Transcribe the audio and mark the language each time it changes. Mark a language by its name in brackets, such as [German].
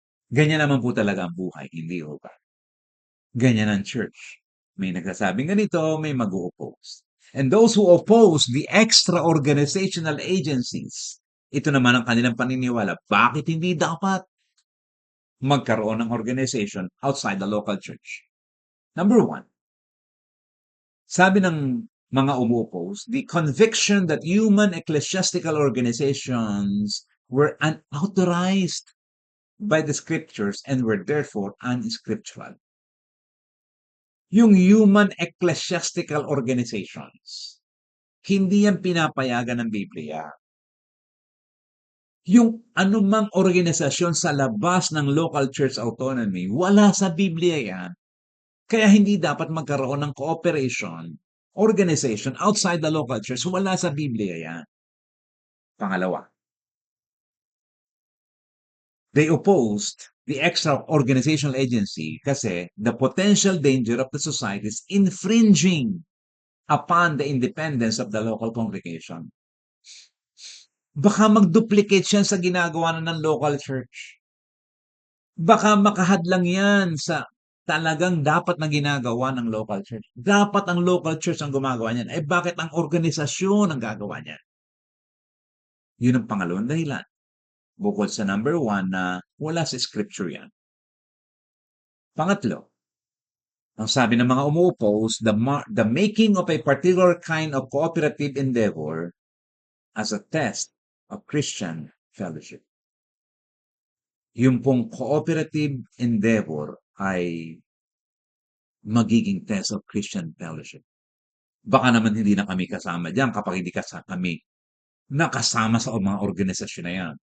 [Filipino] Ganyan naman po talaga ang buhay, hindi ho ba? Ganyan ang church. May nagsasabing ganito, may mag-o-oppose. [English] And those who oppose the extra organizational agencies, [Filipino] ito naman ang kanilang paniniwala. Bakit hindi dapat magkaroon ng organization outside the local church? [English] Number 1, [Filipino] sabi ng mga umu-oppose, [English] the conviction that human ecclesiastical organizations were unauthorized by the scriptures and were therefore unscriptural. [Filipino] Yung human ecclesiastical organizations, hindi yan pinapayagan ng Biblia. Yung anumang organisasyon sa labas ng local church autonomy, wala sa Biblia yan. Kaya hindi dapat magkaroon ng cooperation, organization outside the local church. Wala sa Biblia yan. Pangalawa, [English] they opposed the extra organizational agency kasi the potential danger of the society is infringing upon the independence of the local congregation. [Filipino] Baka mag-duplicate siya sa ginagawa na ng local church. Baka makahadlang yan sa talagang dapat na ginagawa ng local church. Dapat ang local church ang gumagawa niyan. Eh bakit ang organisasyon ang gagawa niyan? Yun ang pangalawang dahilan. Bukod sa number 1 na wala sa scripture yan. Pangatlo, Ang sabi ng mga umu-oppose, [English] the making of a particular kind of cooperative endeavor as a test of Christian fellowship. [Filipino] Yung pong [English] cooperative endeavor [Filipino] ay magiging [English] test of Christian fellowship. [Filipino] Baka naman hindi na kami kasama diyan kapag hindi kami nakasama sa mga organisasyon na yan.